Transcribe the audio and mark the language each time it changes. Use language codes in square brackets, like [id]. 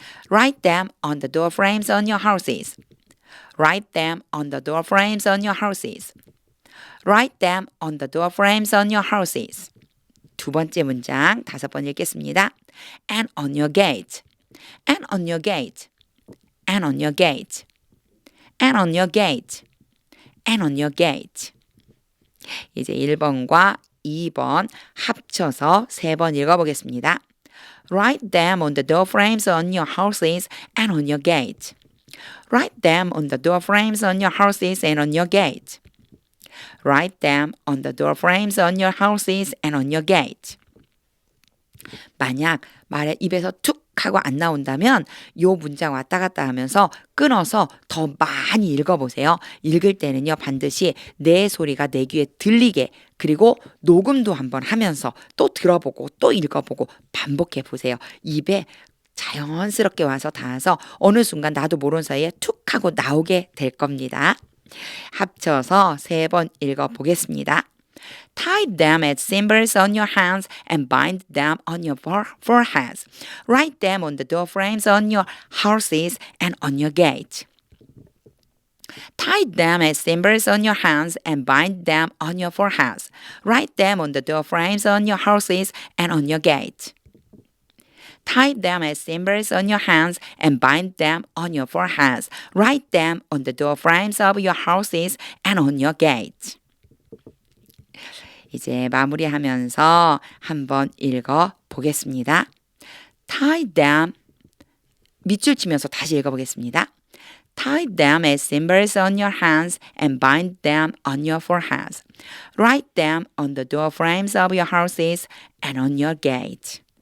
[en] write them on the door frames on your houses. write them on the door frames on your houses. write them on the door frames on your houses. [ko] 두 번째 문장 5번 읽겠습니다. [en] and on your gate. and on your gate. and on your gate. and on your gate. and on your gate. [ko] 이제 1번과 2번 합쳐서 3번 읽어보겠습니다. [en] Write them on the door frames on your houses and on your gate. Write them on the door frames on your houses and on your gate. Write them on the door frames on your houses and on your gate. [ko] 만약 말에 입에서 툭 하고 안 나온다면 요 문장 왔다 갔다 하면서 끊어서 더 많이 읽어보세요. 읽을 때는요 반드시 내 소리가 내 귀에 들리게 그리고 녹음도 한번 하면서 또 들어보고 또 읽어보고 반복해 보세요. 입에 자연스럽게 와서 닿아서 어느 순간 나도 모르는 사이에 툭 하고 나오게 될 겁니다. 합쳐서 3번 읽어보겠습니다. [en] Tie them as symbols on your hands and bind them on your foreheads. Write them on the door frames on your houses and on your gate. Tie them as symbols on your hands and bind them on your foreheads. Write them on the door frames on your houses and on your gate. Tie them as symbols on your hands and bind them on your foreheads. Write them on the door frames of your houses and on your gate. [ko] 이제 마무리하면서 한번 읽어 보겠습니다. [en] Tie them [ko] 밑줄 치면서 다시 읽어보겠습니다. [en] Tie them as symbols on your hands and bind them on your foreheads. Write them on the door frames of your houses and on your gate.